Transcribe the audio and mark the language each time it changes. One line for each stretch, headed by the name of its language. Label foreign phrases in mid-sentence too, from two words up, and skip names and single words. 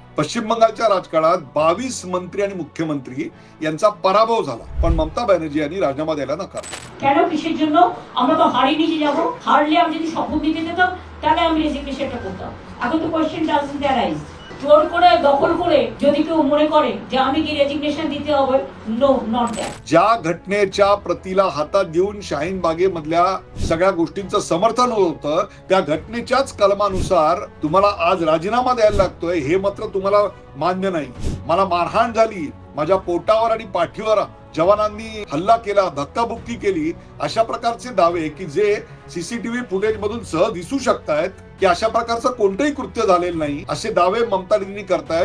Marathi: पश्चिम बंगालच्या राजकारणात 22 मंत्री आणि मुख्यमंत्री यांचा पराभव झाला, पण ममता बॅनर्जी यांनी राजीनामा द्यायला नकार
Bangla: কেন কিসের জন্য আমরা তো হারিয়ে নিয়ে যাব হারলে আমি যদি শপথ দিতে যেতাম তাহলে আমি রেজিগনেশনটা করতাম এখন তো
English: question doesn't arise
Bangla: জোর করে দখল করে যদি কেউ মনে করে যে আমি কি রেজিগনেशन দিতে হবে
English: no not that
Marathi: ज्या घटनेच्या प्रतीला हातात घेऊन शाहीन बागेमधल्या सगळ्या गोष्टींचं समर्थन होत होतं त्या घटनेच्याच कलमानुसार तुम्हाला आज राजीनामा द्यायला लागतोय हे मात्र तुम्हाला मान्य नाही। मला मारहाण झाली, माझ्या पोटावर आणि पाठीवर जवानांनी हल्ला केला, धक्काबुक्की केली, अशा प्रकारचे दावे की जे सीसीटीव्ही फुटेज मधून सहज दिसू शकतायत की अशा प्रकारचं कोणतंही कृत्य झालेलं नाही असे दावे ममता दीदींनी करतायत।